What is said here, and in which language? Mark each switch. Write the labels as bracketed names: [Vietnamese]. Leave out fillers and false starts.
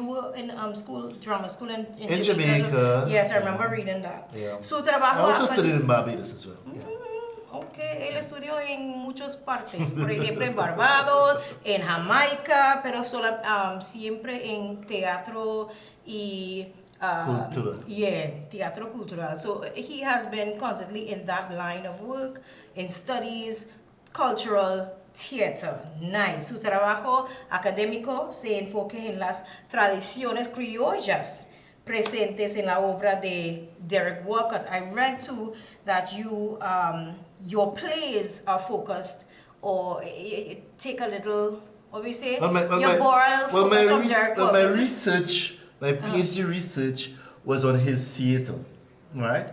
[English] You were in drama school in Jamaica. Yes, I remember reading that. Yeah. [Spanish] Su [English] I [Spanish] trabajo [English] also studied in Barbados as well. Yeah. [Spanish] Okay, él estudió en muchas partes, por ejemplo en Barbados, en Jamaica, pero siempre en teatro y Cultura. Yeah, teatro cultural. [English] So he has been constantly in that line of work, in studies, cultural theater. Nice. [Spanish] Su trabajo académico se enfoca en las tradiciones criollas presentes en la obra de Derek Walcott. [English] I read too that your plays are focused, or take a little, what we say, your moral focus from Derek Walcott. My PhD research was on his theater, right?